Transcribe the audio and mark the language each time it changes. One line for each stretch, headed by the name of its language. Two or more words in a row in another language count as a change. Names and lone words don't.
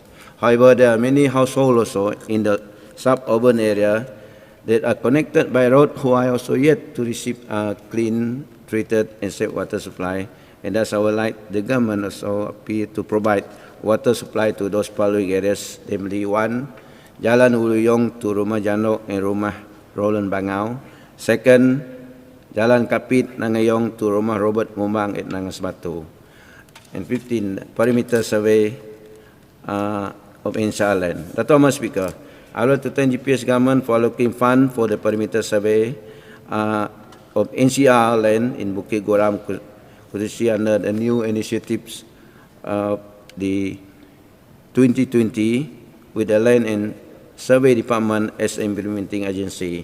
English: However, there are many households also in the suburban area that are connected by road who are also yet to receive a clean, treated and safe water supply. And thus I would like the government also appear to provide water supply to those following areas, namely 1, Jalan Uluyong to Rumah Janok and Rumah Roland Bangau. 2, Jalan Kapit Nangayong to Rumah Robert Mumbang at Nangas Batu. And 15, perimeter survey of NCR land. Dato' Mas Speaker, I would like to thank GPS government for allocating fund for the perimeter survey of NCR land in Bukit Goram, khususnya under the new initiatives of the 2020 with the Land and Survey Department as implementing agency.